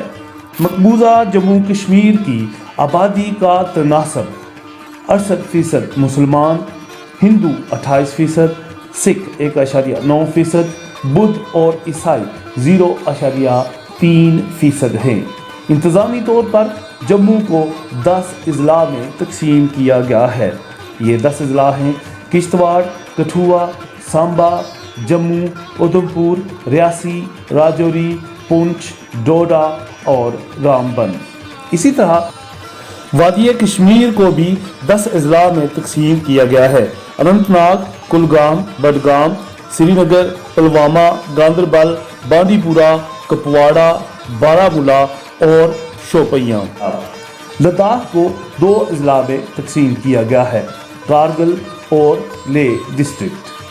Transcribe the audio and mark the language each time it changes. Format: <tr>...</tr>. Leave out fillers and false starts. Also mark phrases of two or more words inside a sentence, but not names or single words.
<ur>مقبوضہ جموں کشمیر کی آبادی کا تناسب 68% مسلمان، ہندو 28%، سکھ 1.9%، بدھ اور عیسائی 0.3% ہیں۔ انتظامی طور پر جموں کو 10 اضلاع میں تقسیم کیا گیا ہے۔ یہ 10 اضلاع ہیں: کشتواڑ، کٹھوعہ، سامبا، جموں، ادھمپور، ریاسی، راجوری، پونچھ، ڈوڈا اور رامبن۔ اسی طرح وادی کشمیر کو بھی 10 اضلاع میں تقسیم کیا گیا ہے: اننت ناگ، کلگام، بڈگام، سری نگر، پلوامہ، گاندربل، بانڈی پورہ، کپواڑہ، بارہمولہ اور شوپیاں۔ لداخ کو 2 اضلاع میں تقسیم کیا گیا ہے: کارگل اور لیہ ڈسٹرکٹ۔</ur>